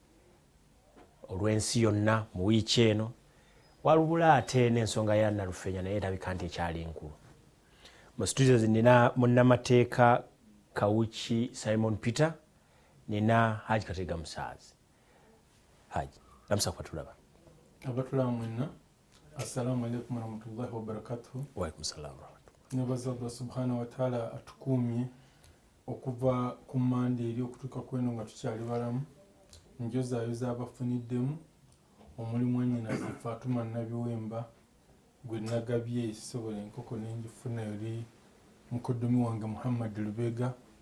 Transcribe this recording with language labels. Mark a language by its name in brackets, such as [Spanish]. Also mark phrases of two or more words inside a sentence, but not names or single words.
[Ganda] olw'ensi yonna mu wiiki eno walubula ate n'ensonga ya Nalufenya naye erabika nti ekyali enkulu mu studio nina munnamateeka Kawuki Simon Peter nina Haji Katega Musaazi Haji lamusa kwatulaba abatulaba mwenna [Arabic] السلام عليكم ورحمة الله وبركاته وعليكم السلام [Ganda] nebaza Allah [Arabic] سبحانه وتعالى [Ganda] atukumye okuva ku mande eri okutuuka kweno nga tukyali balamu njozaayo z'abafuniddemu omulimu ennyinaze Fatuma Nabiwemba gwe nagabye sobola enkoko n'engifuna eri mukoddomi wange Muhammad Lubega